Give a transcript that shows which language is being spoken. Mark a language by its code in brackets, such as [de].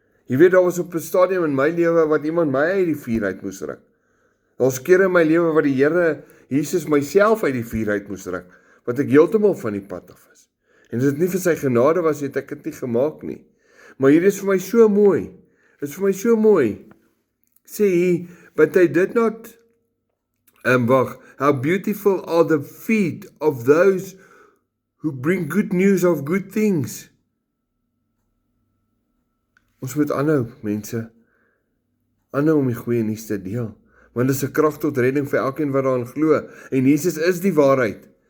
[af] Jy weet, daar was op 'n stadium in my lewe wat iemand my uit die vuur uit moes ruk. Daar's kere in my lewe wat die Here Jesus myself uit die vuur uit moes ruk, wat ek heeltemal van die pad af is. En as dit nie vir sy genade was, het ek dit nie gemaak nie. Maar hier is vir my so mooi. Dit is vir my so mooi. Sê hier, [en] but they did not, how beautiful are the feet of those who bring good news of good things. [af] Ons moet aanhou, mense, aanhou om die goeie nuus te deel, want dit is 'n krag tot redding vir elkeen wat daarin glo, en Jesus is die waarheid.